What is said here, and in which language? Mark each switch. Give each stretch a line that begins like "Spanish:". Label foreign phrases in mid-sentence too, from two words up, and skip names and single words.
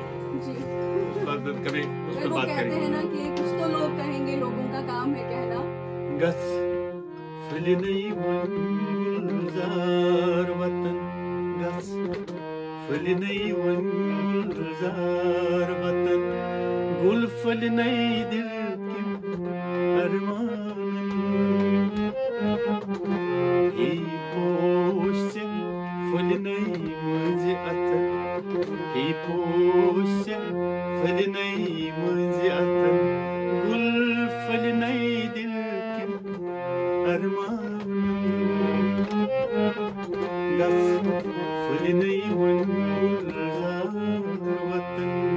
Hindi: जी। उस पर कभी उस पर बात कहते हैं ना कि कुछ तो लोग कहेंगे, लोगों का काम है कहना।
Kashmiri: गस फलनई गुलजार वतन, गस फलनई गुलजार वतन, गुल फलनई
Hindi: दिल के अरमान,
Kashmiri: ही पोश फलनई मुझे अतन, ही पोश फलनई मुझे अतन, गुल फलनई
Hindi: दिल के अरमान,
Kashmiri: गस फलनई गुलजार वतन।